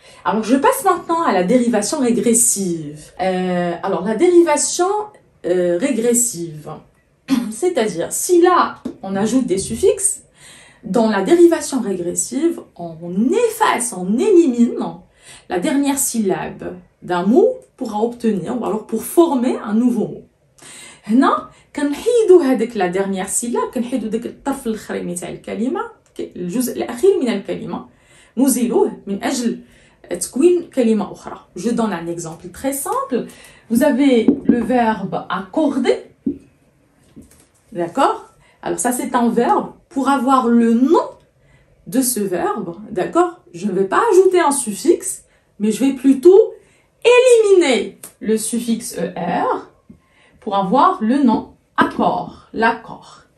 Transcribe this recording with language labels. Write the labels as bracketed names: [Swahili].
[French] Alors, je passe maintenant à la dérivation régressive. Alors, la dérivation régressive, c'est-à-dire, si là, on ajoute des suffixes, dans la dérivation régressive, on efface, on élimine la dernière syllabe d'un mot pour obtenir, ou alors pour former un nouveau mot. [Arabic] هنا كنحيدوا هذيك لا ديرنيير سيلاب، كنحيدوا داك الطرف الاخراني تاع الكلمه، الجزء الاخير من الكلمه نزيلوه من اجل تكوين كلمه اخرى. [French] Je donne un exemple très simple. Vous avez le verbe accorder. D'accord? Alors ça c'est un verbe. Pour avoir le nom de ce verbe, d'accord? Je ne vais pas ajouter un suffixe, mais je vais plutôt éliminer le suffixe er pour avoir le nom accord, l'accord.